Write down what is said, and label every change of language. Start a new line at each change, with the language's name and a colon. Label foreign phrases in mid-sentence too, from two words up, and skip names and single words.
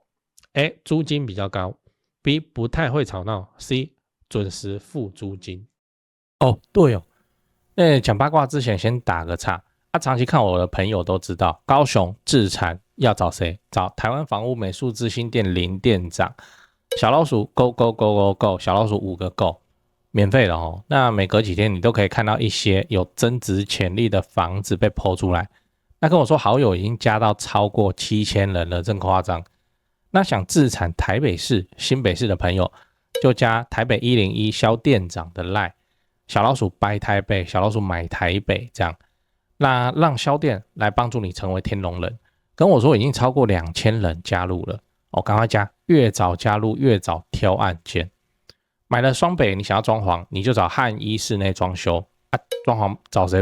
Chinese: A. 租金比較高， B. 不太會吵鬧， C. 準時付租金。對講八卦之前先打個岔長期看我的朋友都知道，高雄自產要找誰？找台灣房屋美術之星店林店長，小老鼠
English: go go go go go，
Chinese: 小老鼠5個 go， 免費的那每隔幾天你都可以看到一些有增值潛力的房子被 po 出來。那跟我说好友已經加到超過7000人了，真誇張。那想自產台北市、新北市的朋友，就加台北101蕭店長的 LINE， 小老鼠 buy 台北，小老鼠買台北這樣。那讓蕭店來幫助你成為天龍人。跟我說已經超過2000人加入了趕快加，越早加入越早挑案件。買了雙北，你想要裝潢，你就找漢一室內裝修裝潢找誰？